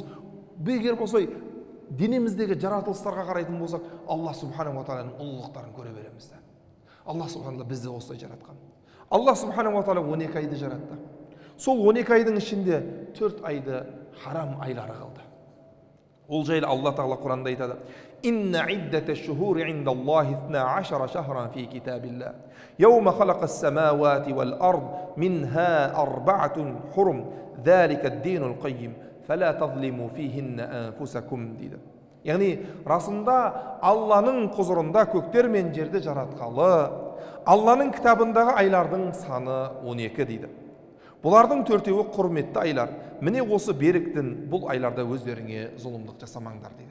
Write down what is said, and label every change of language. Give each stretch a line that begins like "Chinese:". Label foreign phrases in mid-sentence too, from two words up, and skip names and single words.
Kazakh: Егер болсай денеміздегі жаратылыстарға қарайтын болсақ, Алла
Arabic: سبحانه و
Kazakh: тағаланың ұлылықтарын көре береміз да. Алла субханалла бізді осылай жаратқан. Алла
Arabic: سبحانه وتعالى
Kazakh: 12 айды жаратты. Сол 12 айдың ішінде 4 айды харам айлары қалды. Ол жайлы Алла тағала Құранда айтады:
Arabic: "إن عدة الشهور عند الله 12 شهرا في كتاب الله. يوم خلق السماوات والأرض منها أربعة حرم. ذلك الدين القيم. فلا تظلموا فيهن أنفسكم."
Kazakh: дейді. Яғни, расында Алланың құзырында көктер мен жерді жаратқалы, Алланың кітабындағы айлардың саны 12 дейді. Бұлардың 4-еуі құрметті айлар. Міне осы беріктің бұл айларда өздеріңе зұлымдық жасамаңдар дейді.